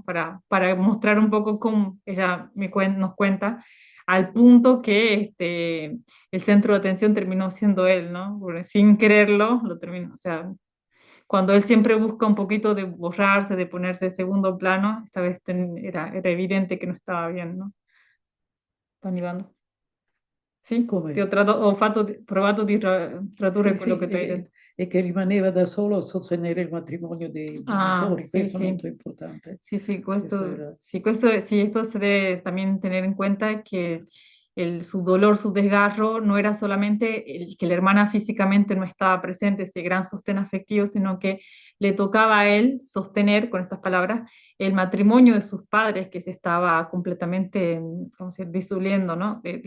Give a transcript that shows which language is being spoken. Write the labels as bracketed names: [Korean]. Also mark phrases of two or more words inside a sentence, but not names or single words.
[Spanish] Para mostrar un poco cómo ella nos cuenta, al punto que el centro de atención terminó siendo él, ¿no? Porque sin quererlo, lo terminó, o sea, cuando él siempre busca un poquito de borrarse, de ponerse de segundo plano, esta vez era evidente que no estaba bien, ¿no? [Italian] Sta arrivando. Sì? Ti Come? ho provato di tradurre Sì, quello sì, che tu hai detto. e che rimaneva da solo a sostenere il matrimonio dei Ah, genitori, sì, questo è sì. molto importante. [Spanish] Sí, sí, [Italian] Questo era. [Spanish] sí, esto se debe también tener en cuenta que su dolor, su desgarro, no era solamente el que la hermana físicamente no estaba presente, ese gran sostén afectivo, sino que le tocaba a él sostener, con estas palabras, el matrimonio de sus padres que se estaba completamente, ¿cómo se dice?, disolviendo, ¿no?